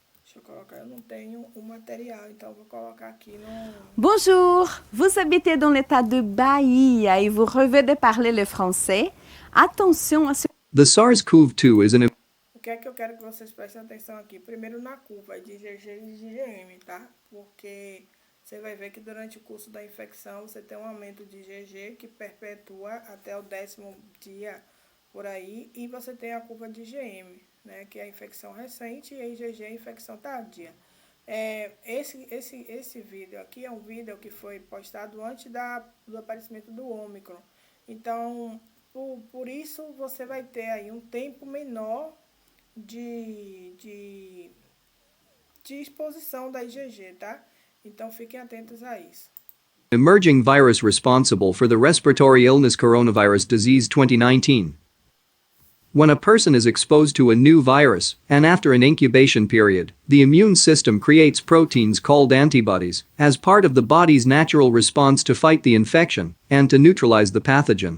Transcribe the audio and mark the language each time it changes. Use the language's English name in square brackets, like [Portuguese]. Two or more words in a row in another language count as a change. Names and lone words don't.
[Portuguese] Deixa eu colocar, eu não tenho o material, então vou colocar aqui no... [French] Bonjour, vous habitez dans l'état de Bahia et vous rêvez de parler le français? Attention à ce [English] The SARS-CoV-2 is an [Portuguese] O que é que eu quero que vocês prestem atenção aqui? Primeiro na curva de IgG e de IgM, tá? Porque você vai ver que durante o curso da infecção você tem um aumento de IgG que perpetua até o 10º dia por aí, e você tem a curva de IgM, né? Que é a infecção recente, e a IgG é a infecção tardia. Esse vídeo aqui é um vídeo que foi postado antes do aparecimento do Ômicron. Então, por isso você vai ter aí um tempo menor de exposição da IgG, tá? Então fiquem atentos a isso. [English] emerging virus responsible for the respiratory illness coronavirus disease 2019. When a person is exposed to a new virus, and after an incubation period, the immune system creates proteins called antibodies as part of the body's natural response to fight the infection and to neutralize the pathogen.